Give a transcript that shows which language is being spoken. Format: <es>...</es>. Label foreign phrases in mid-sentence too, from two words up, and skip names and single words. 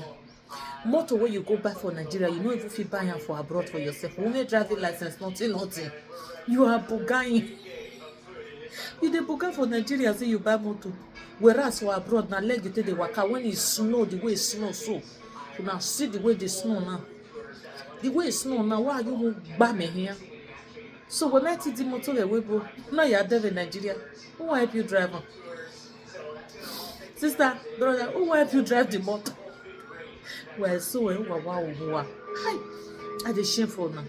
<pcm>Motor wey you go buy for Nigeria, you no even fit buy am for abroad for yourself. Only driving license, nothing. You are bugaing. You dey buga for Nigeria say you buy motor, whereas for abroad na leg you take dey waka. When e snow, the way e snow so, una see the way the snow now. The way e snow now, why you won't gba me here? So when I see the motor the way bro, now you are there in Nigeria. Who will help you drive am? Sister, brother, who will help you drive the motor? Well, so wow. Hi, I dey shameful now.</pcm>